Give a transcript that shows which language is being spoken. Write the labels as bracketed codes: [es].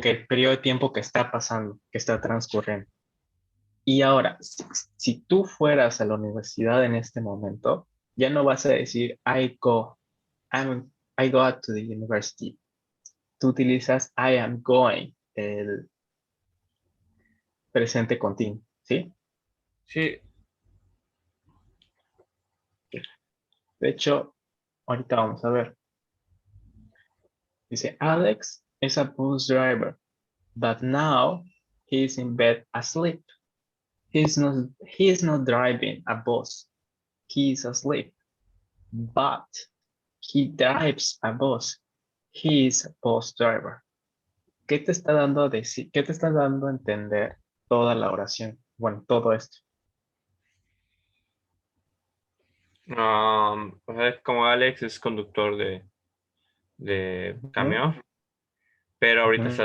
[es] que el periodo de tiempo que está pasando, que está transcurriendo. Y ahora, si tú fueras a la universidad en este momento, ya no vas a decir, [en] I go to the university. [es] Tú utilizas [en] I am going, [es] el presente continuo, ¿sí? Sí. De hecho, ahorita vamos a ver. Dice, [en] Alex is a bus driver, but now he is in bed asleep. He is not driving a bus. He is asleep, but he drives a bus. He is a bus driver. [es] ¿Qué te está dando a decir? ¿Qué te está dando a entender toda la oración? Bueno, todo esto. O sea, como Alex es conductor de Ujú, camión, pero ahorita está